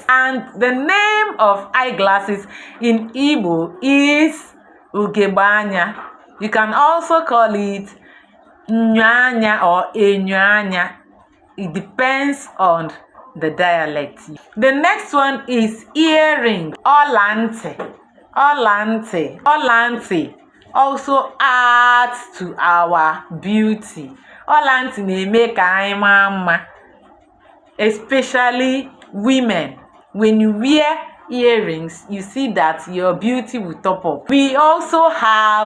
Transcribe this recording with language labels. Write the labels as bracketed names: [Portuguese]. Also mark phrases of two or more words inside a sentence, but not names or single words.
[English] And the name of eyeglasses in Igbo is [Igbo] Ugogbe anya. [English] You can also call it anya or anya. It depends on the dialect. The next one is earring. [Igbo] Ọla ntị [English] also adds to our beauty. [Igbo] Ọla ntị na-eme ka anyị maa mma, [English] especially women. When you wear earrings, you see that your beauty will top up. We also have